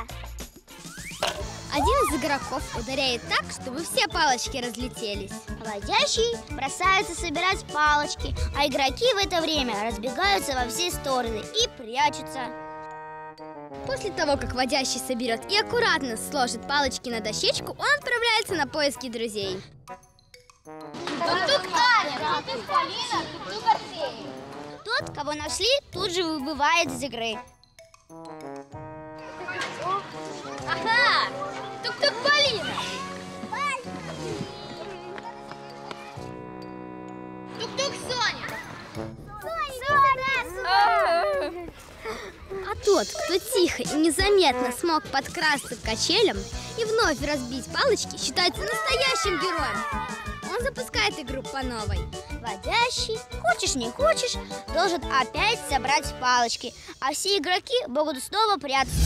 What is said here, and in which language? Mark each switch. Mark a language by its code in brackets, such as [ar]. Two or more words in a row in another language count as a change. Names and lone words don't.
[ru] Один из игроков ударяет так, чтобы все палочки разлетелись. Водящий бросается собирать палочки, а игроки в это время разбегаются во все стороны и прячутся. После того, как водящий соберет и аккуратно сложит палочки на дощечку, он отправляется на поиски друзей. Тук-тук Таня, тук-тук Полина, тук-тук Арсений. Тот, кого нашли, тут же выбывает из игры. Ага! Тук-тук Полина! Тук-тук Соня. А тот, кто тихо и незаметно смог подкрасться к качелям и вновь разбить палочки, считается настоящим героем. Он запускает игру по новой. Водящий, хочешь не хочешь, должен опять собрать палочки, а все игроки могут снова прятаться.